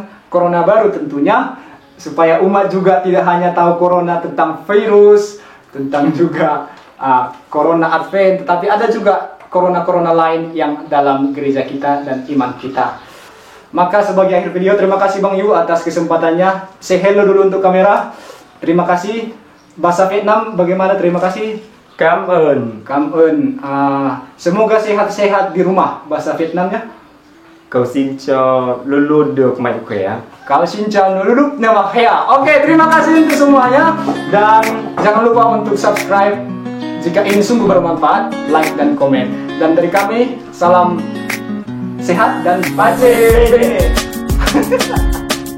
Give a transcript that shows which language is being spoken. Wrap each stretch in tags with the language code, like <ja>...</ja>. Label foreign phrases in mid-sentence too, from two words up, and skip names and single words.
<id>Corona baru tentunya, supaya umat juga tidak hanya tahu Corona tentang virus, tentang juga Corona Advent, tetapi ada juga Corona lain yang dalam gereja kita dan iman kita. Maka sebagai akhir video, terima kasih Bang Yu atas kesempatannya.</id> <en>Say hello</en> <id>dulu untuk kamera. Terima kasih. Bahasa Vietnam bagaimana? Terima kasih.</id> <vi>Cảm ơn.</vi> <id>Semoga sehat-sehat di rumah. Bahasa Vietnamnya.</id> <vi>Cầu xin cho luôn luôn được mạnh khỏe. Cầu xin cho luôn luôn được mạnh khỏe.</vi> <id>Oke, terima kasih untuk semuanya. Dan jangan lupa untuk subscribe jika ini sungguh bermanfaat, like dan komen. Dan dari kami, salam sehat dan baca.</id>